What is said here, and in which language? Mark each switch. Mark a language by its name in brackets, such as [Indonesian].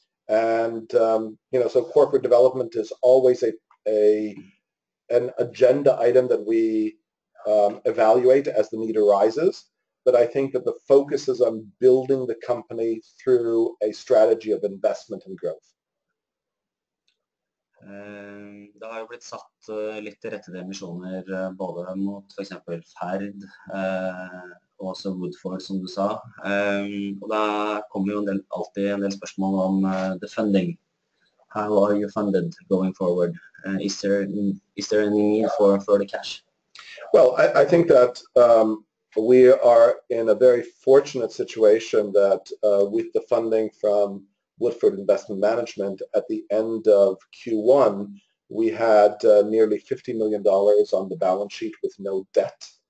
[English] And, so corporate development is always an agenda item that we evaluate as the need arises. But I think that the focus is on building the company through a strategy of investment and growth. [Norwegian] Det har jo blitt satt litt til rette emisjoner både mot for eksempel Ferd og også Woodford, som du sa. Og da kommer jo alltid en del spørsmål om [English] the funding. How are you funded going forward? Is there any need for further cash? Well, I think that we are in a very fortunate situation that with the funding from Woodford Investment Management at the end of Q1, we had nearly $50 million on the balance sheet with no debt.